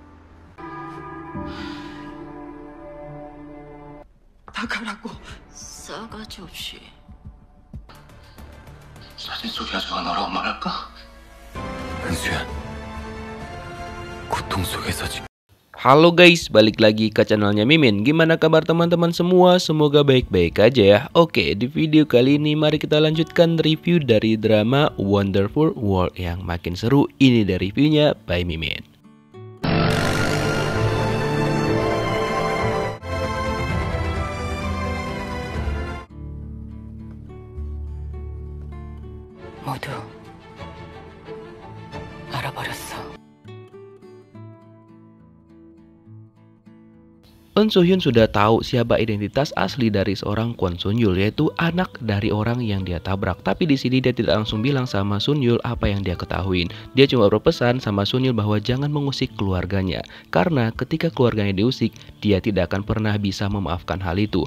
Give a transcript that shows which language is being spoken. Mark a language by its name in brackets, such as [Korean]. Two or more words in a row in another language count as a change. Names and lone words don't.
[Korean] 나가라고. 싸가지 없이. 사진 속 여자가 너라고 말할까? 은수야, 고통 속에서 지금. [Indonesian] Halo guys, balik lagi ke channelnya Mimin. Gimana kabar teman-teman semua? Semoga baik-baik aja ya. Oke, di video kali ini mari kita lanjutkan review dari drama Wonderful World yang makin seru. Ini dari reviewnya by Mimin. [Korean] 모두 알아버렸어. [Indonesian] Eun Soo Hyun sudah tahu siapa identitas asli dari seorang Kwon Sun Yul, yaitu anak dari orang yang dia tabrak. Tapi di sini dia tidak langsung bilang sama Sun Yul apa yang dia ketahuin. Dia cuma berpesan sama Sun Yul bahwa jangan mengusik keluarganya, karena ketika keluarganya diusik, dia tidak akan pernah bisa memaafkan hal itu.